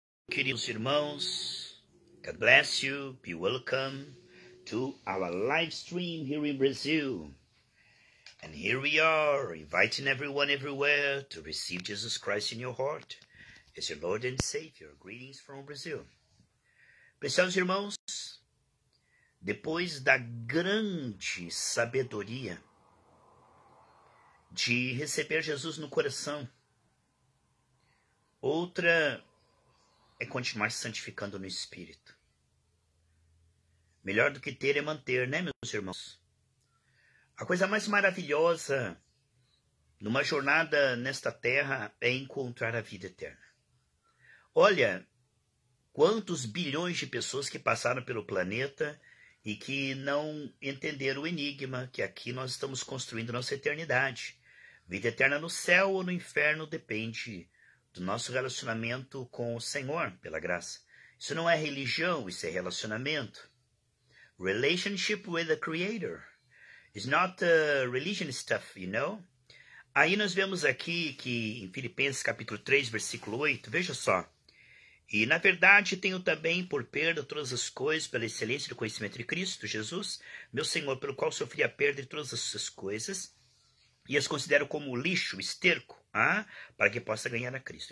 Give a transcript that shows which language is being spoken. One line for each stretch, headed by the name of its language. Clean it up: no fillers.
Portuguese: Queridos irmãos,
English: God bless you. Be welcome to our live stream here in Brazil. And here we are, inviting everyone everywhere to receive Jesus Christ in your heart as your Lord and Savior. Greetings from Brazil.
Portuguese: Preciosos irmãos, depois da grande sabedoria de receber Jesus no coração, outra é continuar se santificando no Espírito. Melhor do que ter é manter, né, meus irmãos? A coisa mais maravilhosa numa jornada nesta terra é encontrar a vida eterna. Olha, quantos bilhões de pessoas que passaram pelo planeta e que não entenderam o enigma que aqui nós estamos construindo nossa eternidade. Vida eterna no céu ou no inferno depende do nosso relacionamento com o Senhor, pela graça. Isso não é religião, isso é relacionamento.
English: Relationship with the Creator. It's not religion stuff, you know?
Portuguese: Aí nós vemos aqui que em Filipenses capítulo 3, versículo 8, veja só. E na verdade tenho também por perda todas as coisas pela excelência do conhecimento de Cristo Jesus, meu Senhor, pelo qual sofri a perda de todas essas coisas, e as considero como lixo, esterco, para que possa ganhar a Cristo.